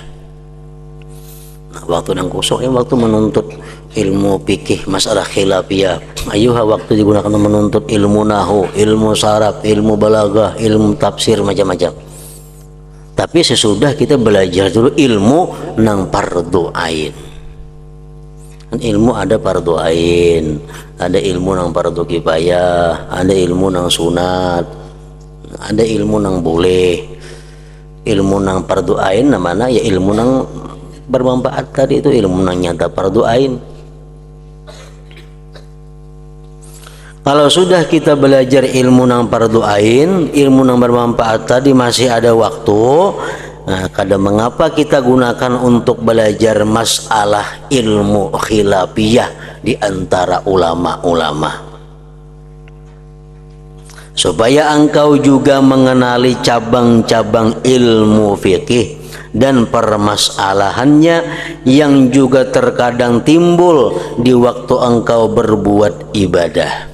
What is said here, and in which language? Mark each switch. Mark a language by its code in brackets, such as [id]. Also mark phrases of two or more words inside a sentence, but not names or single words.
[id] Nah, waktu yang kosong waktu menuntut ilmu fikih masalah khilafiyah, ayuha waktu digunakan menuntut ilmu nahu, ilmu saraf, ilmu balaghah, ilmu tafsir, macam-macam. Tapi sesudah kita belajar dulu ilmu nang fardu ain. Kan ilmu ada fardu ain, ada ilmu nang fardu kifayah, ada ilmu nang sunat, ada ilmu nang boleh. Ilmu nang fardu ain namanya ya ilmu nang bermanfaat tadi, itu ilmu nang nyata fardu ain. Kalau sudah kita belajar ilmu nang fardu ain, ilmu nang bermanfaat tadi, masih ada waktu. Nah, kadang mengapa kita gunakan untuk belajar masalah ilmu khilafiyah di antara ulama-ulama, supaya engkau juga mengenali cabang-cabang ilmu fikih dan permasalahannya yang juga terkadang timbul di waktu engkau berbuat ibadah.